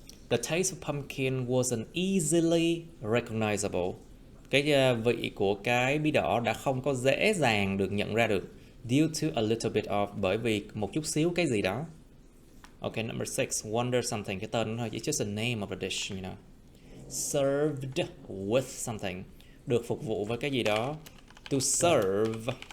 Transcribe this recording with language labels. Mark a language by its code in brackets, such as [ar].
[en] The taste of pumpkin wasn't easily recognizable. [vi] Cái vị của cái bí đỏ đã không có dễ dàng được nhận ra được. [en] Due to a little bit of, [vi] bởi vì một chút xíu cái gì đó. [en] Okay, number 6, wonder something. [vi] Cái tên thôi, [en] it's just a name of a dish, you know. Served with something. [vi] Được phục vụ với cái gì đó. [en] To serve.